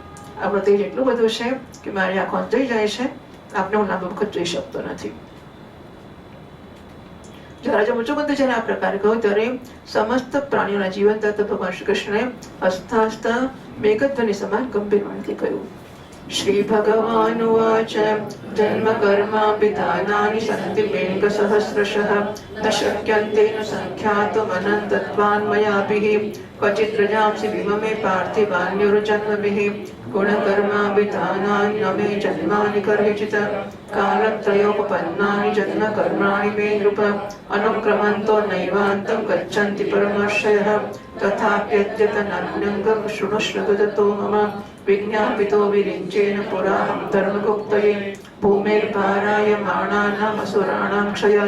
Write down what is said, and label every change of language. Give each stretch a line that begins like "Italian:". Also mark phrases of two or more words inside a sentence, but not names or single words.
Gujarati: આપણું તેજ એટલું બધું છે કે મારી આંખો અંજાઈ જાય છે. આપને હું લાંબી વખત જોઈ શકતો નથી. રાજા મુચુકુંદ જયારે આ પ્રકારે કહ્યું ત્યારે સમસ્ત પ્રાણીઓના જીવનદાતા ભગવાન શ્રી કૃષ્ણએ હસતા હસતા મેઘધ્વનિ સમાન ગંભીર વાણીથી કહ્યું,
Sanskrit: श्री भगवान् उवाच जन्म कर्माभिधानानि सन्ति मेघसहस्रशः न शक्यन्ते न सङ्ख्यातुमनन्तत्वान् मयाभिः क्वचित् रजांसि विममे पार्थिवान्युर्जन्मभिः गुणकर्माभिधानानि न मे जन्मानि कर्हिचित् कालत्रयोपपन्नानि जन्म कर्माणि मे नृप अनुक्रमन्तो नैवान्तं गच्छन्ति परमर्षयः तथाप्यद्यतनन्यङ्गं शृणुष्वदतो मम विज्ञापितो विरिञ्चेन पुराहं धर्मगुप्तये भूमेर्भाराय माणानाम् असुराणां क्षयाय